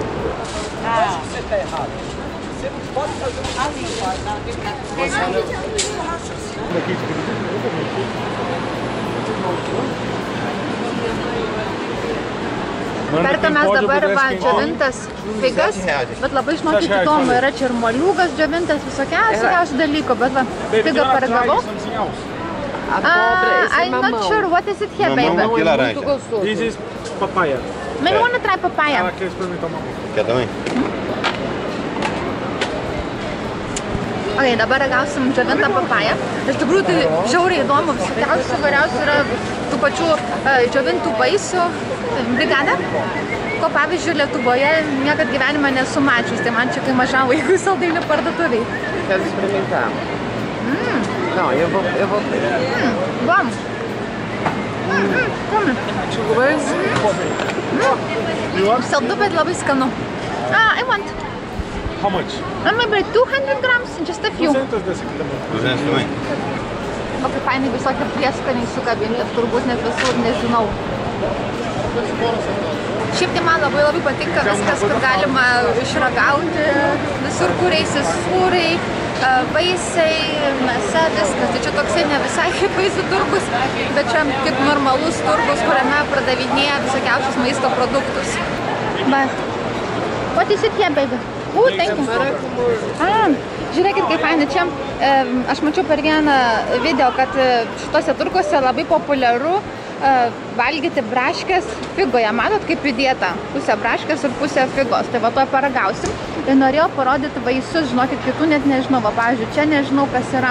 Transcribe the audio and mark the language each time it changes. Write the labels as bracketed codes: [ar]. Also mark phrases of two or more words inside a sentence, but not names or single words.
[lt] Perkamės dabar džiovintas figas, bet labai žinokit įdomu, yra čia ir moliūgas džiovintas, visokiausių dalykų, bet va, figą paragavau. [en] I'm not sure. What is it here, baby? [pt] Mamão e laranja. [en] This is papaya. Maybe want to try papaya. [pt] Quer experimentar mamão? Quer também? [lt] Ok, dabar ragausim džiovintą papają. Iš tikrųjų, tai žiauriai įdomu, visokiausių variausių yra tų pačių džiovintų vaisių. Brigada, ko pavyzdžiui Lietuvoje niekad gyvenime nesu mačius, tai man čia kai mažam vaikui saldainių parduotuviai. [pt] Quero experimentar. Não, eu vou. Vamos. [lt] Saldu, bet labai skanu. [en] I want. How much? Maybe 200 grams, just a few. [pt] 200 desse aqui também. 200 também? [lt] O kaip fainai visokie prieskaniai sukabinti, turbūt net visur nežinau. Šiaip tai man labai patinka viskas, kur galima išragauti, visur kur eisi sūriai, vaisiai, mėsa, viskas. Tai čia toksai ne visai kaip vaisių turgus, bet čia kaip normalus turgus, kuriame pardavinėja visokiausius maisto produktus. [en] What is it here, baby? Thank you. [lt] Žiūrėkit, kaip fainai. Čia aš mačiau per vieną video, kad šitose turguose labai populiaru valgyti braškės figoje. Matot, kaip įdėta? Pusė braškės ir pusė figos. Tai va to paragausim. Ir norėjau parodyti vaisius, žinokit, kitų net nežinau. Va, pavyzdžiui, čia nežinau, kas yra.